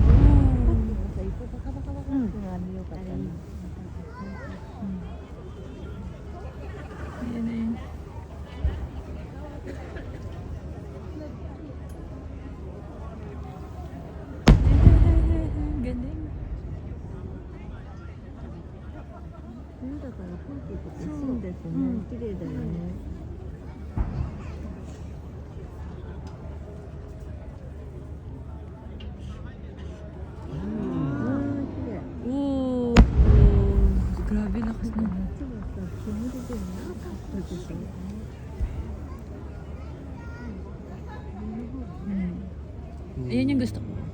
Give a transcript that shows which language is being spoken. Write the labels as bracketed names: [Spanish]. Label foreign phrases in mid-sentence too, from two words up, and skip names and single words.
[Filipino] Ayan na yun. Galing. [Japanese] 冬だから風景とかそうですね。綺麗だよね。 [Filipino] Oh, grabe lakas na. Ayan yung gusto ko.